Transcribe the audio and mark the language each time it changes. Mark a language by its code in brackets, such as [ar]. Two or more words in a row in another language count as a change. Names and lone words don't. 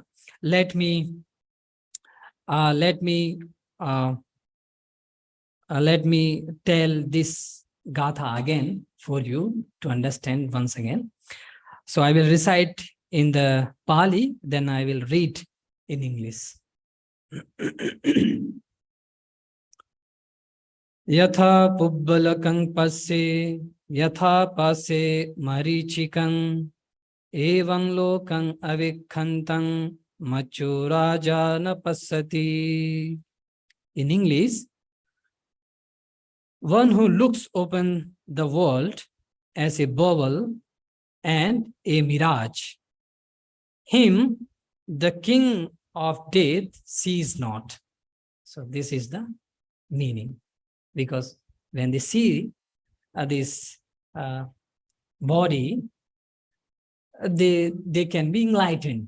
[en] Let me tell this gatha again for you to understand once again. So I will recite in the Pali, then I will read in English. [pi] Yatha pubbalakang passe, yatha passe marichikang, evam lokang avikhantang, machu raja na passati. [en] In English, one who looks upon the world as a bubble and a mirage, him the king of death sees not. So this is the meaning, because when they see this body, they can be enlightened.